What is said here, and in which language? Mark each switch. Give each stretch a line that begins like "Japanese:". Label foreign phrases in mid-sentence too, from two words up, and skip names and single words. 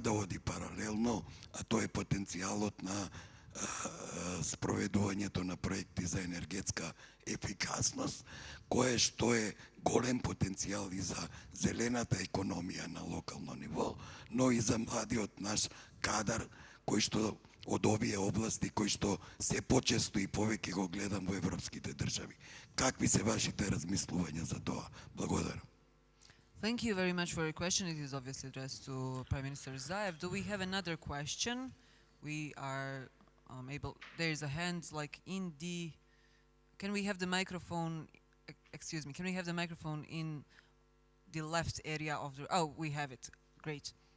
Macedonian: да оди паралелно, а тоа е потенцијалот на спроведувањето на проекти за енергетска ефикасност, кое што е голем потенцијал и за зелената економија на локално ниво, но и за младиот наш кадар, кој што од овие области, кои што се почесто и повеќе го гледам во европските држави. Какви се вашите размислувања за тоа? Благодарам.
English: Thank you very much for your question. It is obviously addressed to Prime Minister Zaev. Do we have another question? We are able, there is a hand like in the, can we have the microphone, excuse me, can we have the microphone in the left area of the, oh, we have it, great.